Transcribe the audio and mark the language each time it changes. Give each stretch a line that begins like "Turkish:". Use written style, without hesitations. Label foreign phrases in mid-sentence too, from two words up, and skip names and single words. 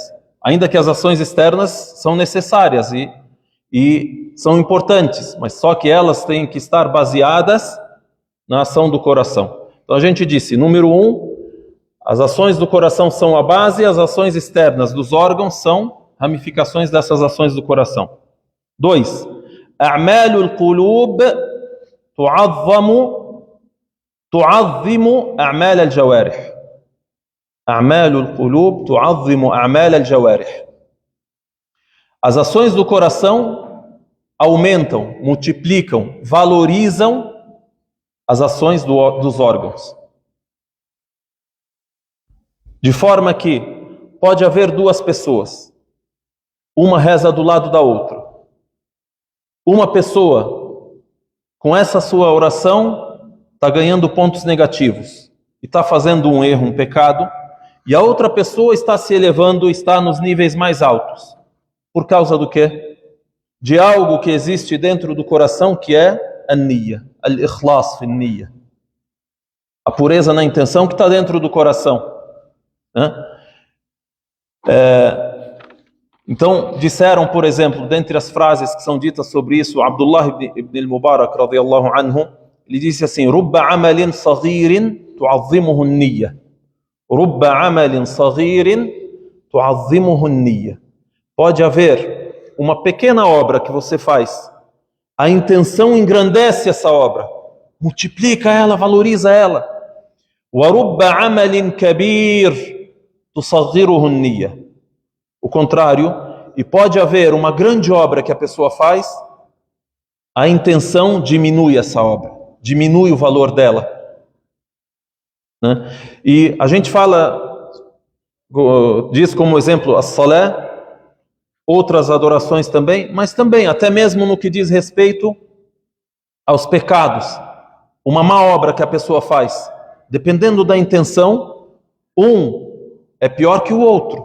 Portuguese: Ainda que as ações externas são necessárias e são importantes, mas só que elas têm que estar baseadas na ação do coração. Então a gente disse, número 1, as ações do coração são a base, as ações externas dos órgãos são ramificações dessas ações do coração. 2,
Arabic: أعمال القلوب تعظم أعمال الجوارح. أعمال القلوب تعظم أعمال الجوارح.
Portuguese: As ações do coração aumentam, multiplicam, valorizam as ações dos órgãos. De forma que pode haver duas pessoas. Uma reza do lado da outra. Uma pessoa, com essa sua oração, está ganhando pontos negativos. E está fazendo um erro, um pecado. E a outra pessoa está se elevando, está nos níveis mais altos. Por causa do quê? De algo que existe dentro do coração, que é a niyya,
Arabic: الإخلاص في النية.
Portuguese: A pureza na intenção que está dentro do coração. Então, disseram, por exemplo, dentre as frases que são ditas sobre isso, Abdullah ibn al-Mubarak,
Arabic: رضي الله عنه,
Portuguese: ele disse assim,
Arabic: رُبَّ عَمَلٍ صَغِيرٍ تُعَظِّمُهُ النِّيَّةِ رُبَّ عَمَلٍ صَغِيرٍ تُعَظِّمُهُ النِّيَّةِ.
Portuguese: Pode haver uma pequena obra que você faz, a intenção engrandece essa obra, multiplica ela, valoriza ela.
Arabic: وَرُبَّ عَمَلٍ كَبِيرٍ تُصَغِّرُهُ النِّيَّةِ.
Portuguese: O contrário, e pode haver uma grande obra que a pessoa faz, a intenção diminui essa obra, diminui o valor dela. E a gente fala, diz como exemplo a salé, outras adorações também, mas também, até mesmo no que diz respeito aos pecados, uma má obra que a pessoa faz, dependendo da intenção, um é pior que o outro.